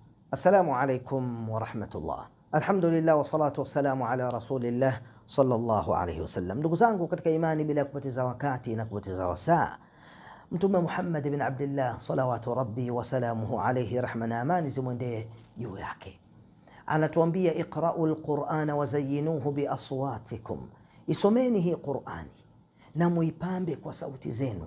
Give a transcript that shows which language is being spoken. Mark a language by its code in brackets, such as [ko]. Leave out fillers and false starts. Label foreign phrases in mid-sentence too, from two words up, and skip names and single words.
[ar] السلام عليكم ورحمة الله. الحمد لله والصلاة والسلام على رسول الله صلى الله عليه وسلم. [sw] Ndugu zangu katika imani, bila kupoteza wakati na kupoteza wasaa, Mtume Muhammad bin Abdillah [ar] صلوات ربي وسلامه عليه, [sw] rahma na amani zimwendee juu yake, anatuambia [ar] اقرءوا القرآن وزينوه بأصواتكم, [sw] isomeni hii Qur'ani na muipambe kwa sauti zenu.